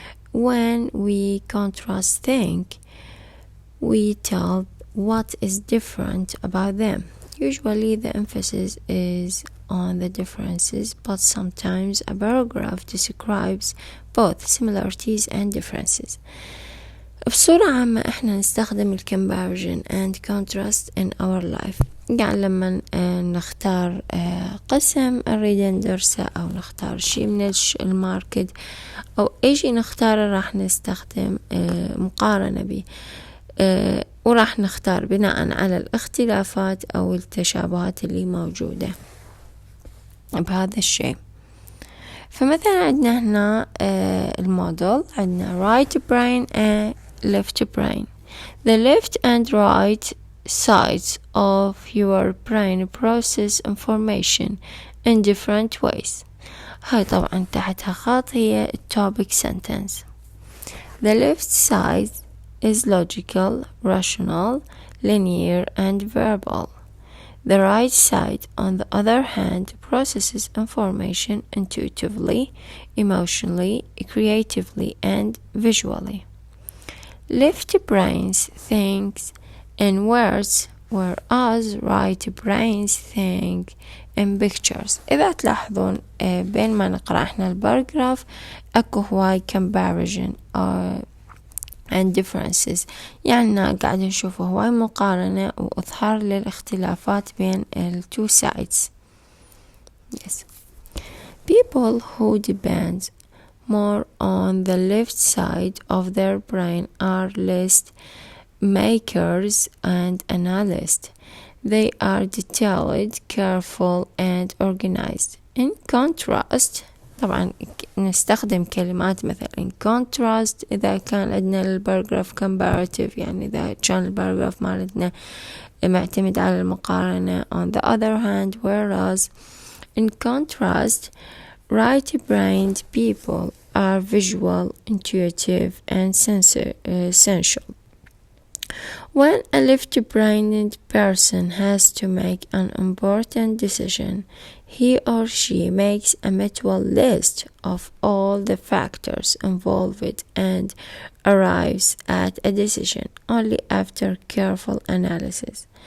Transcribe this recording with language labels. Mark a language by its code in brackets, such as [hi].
[en] When we contrast things, we tell what is different about them. Usually the emphasis is on the differences, but sometimes a paragraph describes both similarities and differences. [ar] بصورة عامة احنا نستخدم [en] comparison and contrast in our life. [ar] يعني لما نختار قسم نريد ندرسه أو نختار شيء من الماركت أو أي شيء نختاره راح نستخدم مقارنة به، وراح نختار بناء على الاختلافات أو التشابهات اللي موجودة بهذا الشيء. فمثلا عندنا هنا الموديل، عندنا [en] right brain and left brain. The left and right sides of your brain process information in different ways. [ar] هاي طبعا تحتها خط هي topic sentence. [en] The left side is logical, rational, linear, and verbal. The right side, on the other hand, processes information intuitively, emotionally, creatively, and visually. Left brains think in words, whereas right brains think in pictures. [ar] إذا تلاحظون بين ما نقرأ احنا الباراجراف اكو هواي [en] comparison and differences، [ar] يعني قاعد نشوف هواي مقارنة وإظهار للاختلافات بين [en] two sides. Yes. People who depend more on the left side of their brain are list makers and analysts. They are detailed, careful, and organized. In contrast, [ar] طبعا نستخدم كلمات مثل in contrast إذا كان عندنا الباراجراف comparative، يعني إذا كان الباراجراف مالتنا معتمد على المقارنة. [en] On the other hand, whereas in contrast, right-brained people are visual, intuitive, and sensual. When a left-brained person has to make an important decision, he or she makes a mental list of all the factors involved and arrives at a decision only after careful analysis.